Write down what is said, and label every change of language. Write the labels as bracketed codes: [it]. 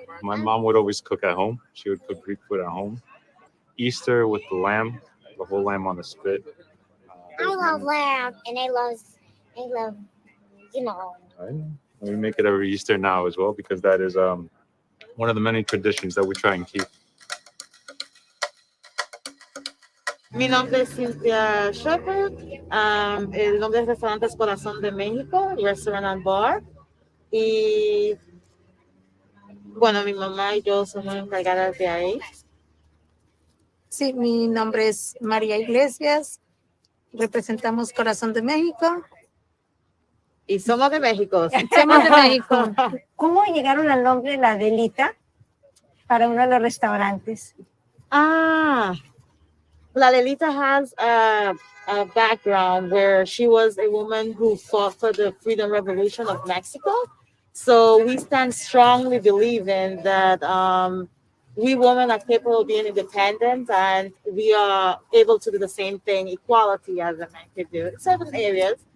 [en] My mom would always cook at home. She would cook Greek food at home. Easter with the lamb, the whole lamb on the spit. I love lamb, and I love, you know. And we make it every Easter now as well, because that is one of the many traditions that we try and keep. [es] Mi nombre es Cynthia Shepherd. El nombre del restaurante es Corazón de México, Restaurant and Bar. Y bueno, mi mamá y yo somos encargadas de ahí. Sí, mi nombre es María Iglesias. Representamos Corazón de México. Y somos de México. Somos de México. ¿Cómo llegaron al nombre La Delita para uno de los restaurantes? [en] La Lelita has a background where she was a woman who fought for the freedom revolution of Mexico. So we stand strongly believing that we women are capable of being independent, and we are able to do the same thing, equality, as a man could do in certain areas.